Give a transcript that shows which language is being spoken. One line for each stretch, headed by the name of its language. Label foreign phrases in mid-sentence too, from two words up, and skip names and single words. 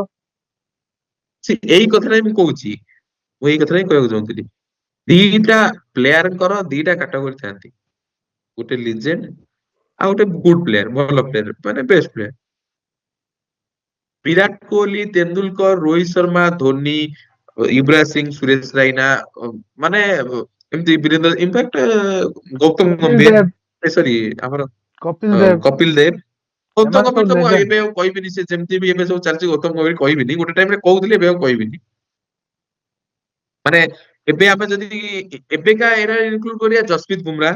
Odia: ଏଇ କଥାଟା ହିଁ ମୁଁ କହୁଛି, ମୁଁ ଏଇ କଥାଟା ହିଁ କହିବାକୁ ଚାହୁଁଥିଲି। ଦିଟା ପ୍ଲେୟାରଙ୍କର ଦିଟା କାଟାଗୋରୀ ଥାନ୍ତି, ଗୋଟେ ଲିଜେଣ୍ଡ ଆଉ ଗୋଟେ
English: good player,
Odia: ଭଲ ପ୍ଲେୟାର ମାନେ
English: best player.
Odia: ବିରାଟ କୋହଲି, ତେନ୍ଦୁଲକର, ରୋହିତ ଶର୍ମା, ଧୋନି, युवराज सिंह, सुरेश राइना, ମାନେ ଏମିତି ବୀରେନ୍ଦ୍ର, ଇନଫାକ୍ଟ ଗୌତମ କପିଲ ଗମ୍ଭୀର, ଦେବ ସରି ଆମର କପିଲ ଦେବ କପିଲ ଦେବ, ଗୌତମ ଏମାନେ ଗମ୍ଭୀର ସବୁ ତ ମୁଁ ଲେଜେଣ୍ଡ। ଏବେ ଆଉ କହିବିନି, ସେ ଯେମିତି ବି ଏବେ ସବୁ ଚାଲିଛି ଗୌତମ ଗମ୍ଭୀର କହିବିନି, ଗୋଟେ ଟାଇମରେ କହୁଥିଲି, ଏବେ ଆଉ କହିବିନି। ମାନେ ଏବେ ଆମେ ଯଦି ଏବେକା ଏରା ଇନକ୍ଲୁଡ କରିବା ଜସପ୍ରୀତ ବୁମରା,